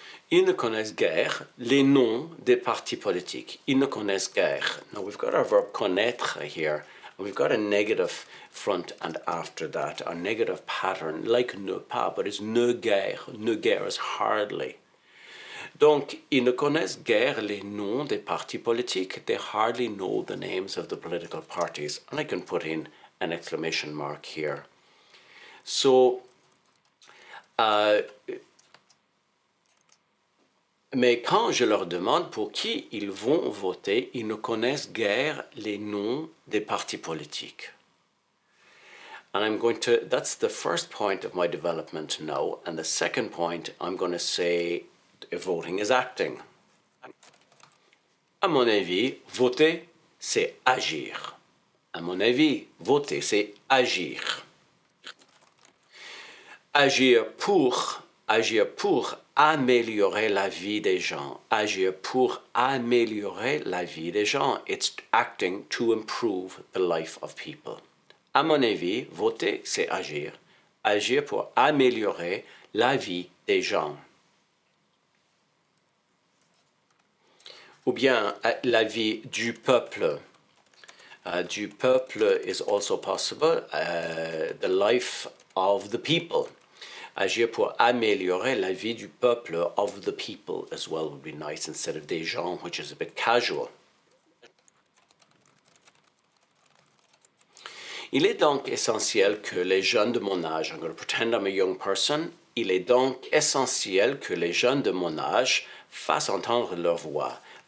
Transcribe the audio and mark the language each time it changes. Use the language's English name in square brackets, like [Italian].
[French] Ils ne connaissent guère les noms des partis politiques. Ils ne connaissent guère. [English] Now we've got our verb connaître here, and we've got a negative front and after that, a negative pattern, like ne pas, but it's ne guère. Ne guère is hardly. [French] Donc, ils ne connaissent guère les noms des partis politiques. [English] They hardly know the names of the political parties. And I can put in an exclamation mark here. [French] So, mais quand je leur demande pour qui ils vont voter, ils ne connaissent guère les noms des partis politiques. [English] And that's the first point of my development now. And the second point, I'm going to say voting is acting. [French] À mon avis, voter, c'est agir. À mon avis, voter, c'est agir. Agir pour améliorer la vie des gens. Agir pour améliorer la vie des gens. [English] It's acting to improve the life of people. [French] À mon avis, voter, c'est agir. Agir pour améliorer la vie des gens. Ou bien la vie du peuple. [English] Du peuple is also possible. The life of the people. [French] Agir pour améliorer la vie du peuple, [English] of the people as well would be nice instead of des gens, which is a bit casual. [French] Il est donc essentiel que les jeunes de mon âge, [English] I'm going to pretend I'm a young person, [French] il est donc essentiel que les jeunes de mon âge fassent entendre leur voix.